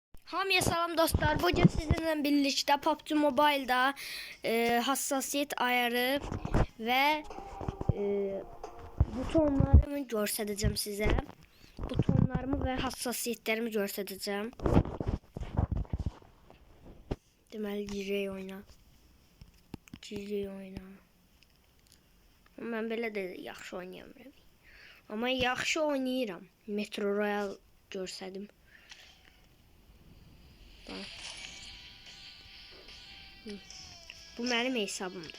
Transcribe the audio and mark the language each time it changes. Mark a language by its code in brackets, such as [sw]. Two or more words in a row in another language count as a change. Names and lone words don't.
[az] Hamıya salam dostlar. [tr] Bugün sizinle birlikte PUBG Mobile'da hassasiyet ayarı ve butonlarımı göstereceğim size. Butonlarımı ve hassasiyetlerimi göstereceğim. [az] Deməli girey oyna. Girey oyna. Mən belə də yaxşı oynayamıram. Amma yaxşı oynayıram. Metro Royal görsədim. Bu mənim hesabımdır.